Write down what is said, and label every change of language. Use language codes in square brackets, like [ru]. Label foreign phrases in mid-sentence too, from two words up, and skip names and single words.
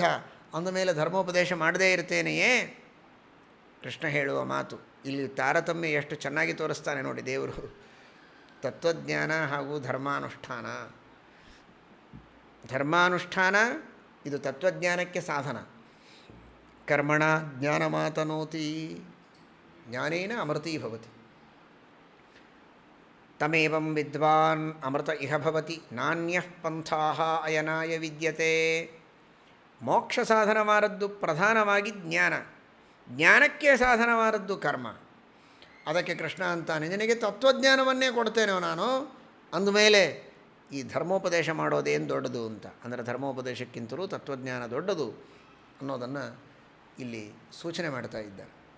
[kn] ಅಂದಮೇಲೆ ಧರ್ಮೋಪದೇಶ ಮಾಡದೇ ಇರ್ತೇನೆಯೇ? ಕೃಷ್ಣ ಹೇಳುವ ಮಾತು ಇಲ್ಲಿ ತಾರತಮ್ಯ ಎಷ್ಟು ಚೆನ್ನಾಗಿ ತೋರಿಸ್ತಾನೆ ನೋಡಿ ದೇವರು. ತತ್ವಜ್ಞಾನ ಹಾಗೂ ಧರ್ಮಾನುಷ್ಠಾನ. ಧರ್ಮಾನುಷ್ಠಾನ ಇದು ತತ್ವಜ್ಞಾನಕ್ಕೆ ಸಾಧನ. [sa] ಕರ್ಮಣ ಜ್ಞಾನಮಾತನೋತಿ ಜ್ಞಾನೇನ ಅಮೃತೀ ಭವತಿ. ತಮೇವಂ ವಿದ್ವಾನ್ ಅಮೃತ ಇಹ ಭವತಿ ನಾನ್ಯಃ ಪಂಥಾಃ ಅಯನಾಯ ವಿದ್ಯತೆ. [kn] ಮೋಕ್ಷ ಸಾಧನವಾದದ್ದು ಪ್ರಧಾನವಾಗಿ ಜ್ಞಾನ, ಜ್ಞಾನಕ್ಕೆ ಸಾಧನವಾದದ್ದು ಕರ್ಮ. ಅದಕ್ಕೆ ಕೃಷ್ಣ ಅಂತಾನೆ, ನಿನಗೆ ತತ್ವಜ್ಞಾನವನ್ನೇ ಕೊಡ್ತೇನೋ ನಾನು, ಅಂದಮೇಲೆ ಈ ಧರ್ಮೋಪದೇಶ ಮಾಡೋದೇನು ದೊಡ್ಡದು ಅಂತ. ಅಂದರೆ ಧರ್ಮೋಪದೇಶಕ್ಕಿಂತಲೂ ತತ್ವಜ್ಞಾನ ದೊಡ್ಡದು ಅನ್ನೋದನ್ನು ಇಲ್ಲಿ ಸೂಚನೆ ಮಾಡ್ತಾ ಇದ್ದಾರೆ.